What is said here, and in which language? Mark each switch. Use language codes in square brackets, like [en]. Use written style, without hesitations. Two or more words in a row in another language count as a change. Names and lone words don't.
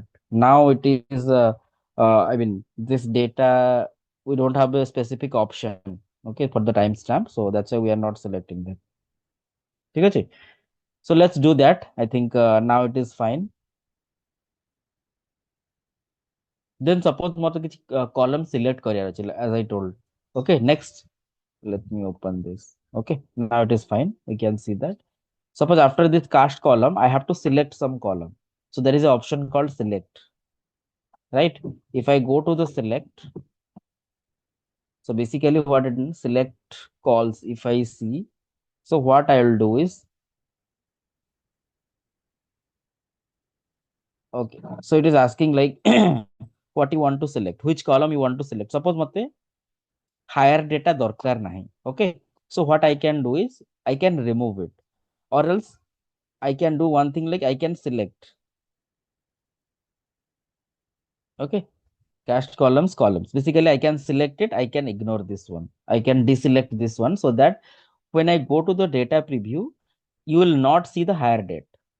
[en] Now it is, I mean, this data, we don't have a specific option. Okay. For the timestamp. So that's why we are not selecting that. Okay. So let's do that. I think now it is fine. Then suppose [or] ମୋତେ କିଛି [en] column select [or] କରିବାର ଅଛି, [en] as I told. Okay, next, let me open this. Okay, now it is fine. We can see that. Suppose after this cast column, I have to select some column. So there is an option called select, right? If I go to the select, so basically what it means, select calls, if I see, so what I will do is, okay, so it is asking like what you want to select, which column you want to select. [or] Suppose ମୋତେ [en] higher data [or] ଦରକାର ନାହିଁ. [en] Okay, so what I can do is I can remove it, or else I can do one thing, like I can select. Okay, cast columns, basically I can select it, I can ignore this one, I can deselect this one, so that when I go to the data preview, you will not see the higher date.